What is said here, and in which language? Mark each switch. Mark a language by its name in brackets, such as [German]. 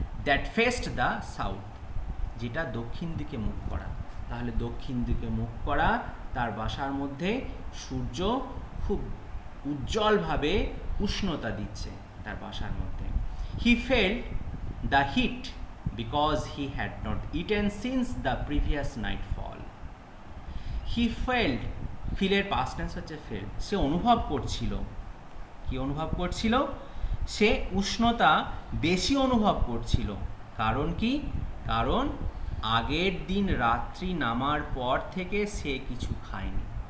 [English] that faced the south, [Bangla] যেটা দক্ষিণ দিকে মুখ করা। তাহলে দক্ষিণ দিকে মুখ করা তার বাসার মধ্যে সূর্য খুব উজ্জ্বলভাবে উষ্ণতা দিচ্ছে তার বাসার মধ্যে। [English] He felt the heat because he had not eaten since the previous nightfall. He felt, [Bangla] feel এর past tense হচ্ছে felt, সে অনুভব করছিল। কি অনুভব করছিল? সে উষ্ণতা বেশি অনুভব করছিল। কারণ কি? কারণ আগের দিন রাত্রি নামার পর থেকে সে কিছু খায়নি।